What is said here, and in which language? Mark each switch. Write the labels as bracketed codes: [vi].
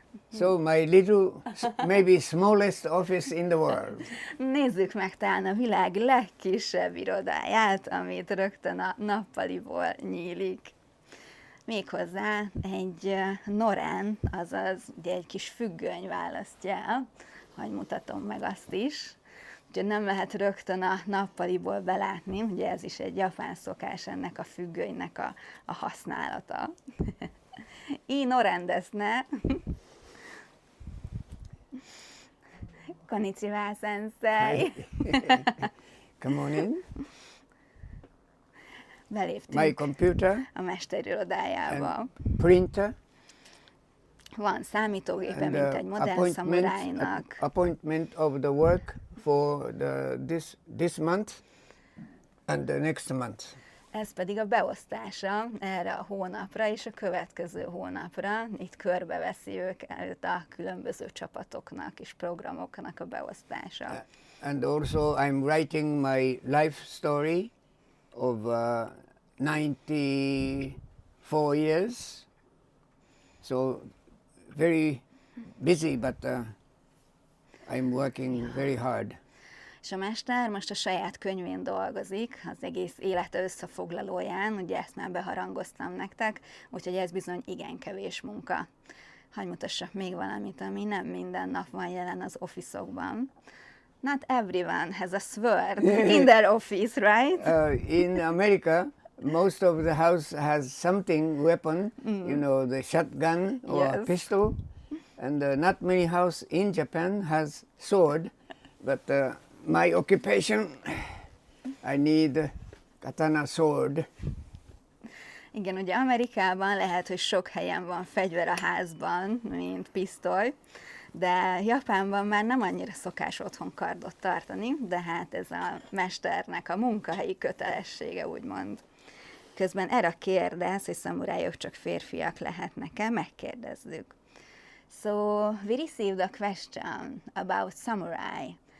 [en] So my little, maybe smallest office in the world. [hu] Nézzük meg talán a világ legkisebb irodáját, amit rögtön a nappaliból nyílik. Méghozzá egy norán, azaz ugye egy kis függöny választja el, hogy mutatom meg azt is. Ugye nem lehet rögtön a nappaliból belátni, ugye ez is egy japán szokás ennek a függönynek a használata. Így [ja] norán desu ne. Konnichiwa, sensei. [en] Come on in. [hu] Beléptünk [en] My computer [hu] a mester irodájába. [en] and printer [hu] Van számítógépe, [en] and [hu] mint egy modern szamurájnak. [en] appointment of the work for this month and the next month. [hu] Ez pedig a beosztása erre a hónapra és a következő hónapra. Itt körbeveszi őket a különböző csapatoknak és programoknak a beosztása. [en] And also I'm writing my life story of 94 years. So very busy, but I'm working very hard. [hu] És a mester most a saját könyvén dolgozik, az egész élete összefoglalóján, ugye ezt már beharangoztam nektek, úgyhogy ez bizony igen kevés munka. Hadd mutassak még valamit, ami nem minden nap van jelen az office-okban. [en] Not everyone has a sword in their office, right? In America, most of the house has something weapon, you know, the shotgun or Yes. pistol, and not many house in Japan has sword, but my occupation, I need katana sword. [hu] Igen, ugye Amerikában lehet, hogy sok helyen van fegyver a házban, mint pisztoly, de Japánban már nem annyira szokás otthon kardot tartani, de hát ez a mesternek a munkahelyi kötelessége, úgymond. Közben erre kérdez, hogy szamurájok csak férfiak lehetnek-e, megkérdezzük. [en] So, we received a question about samurai.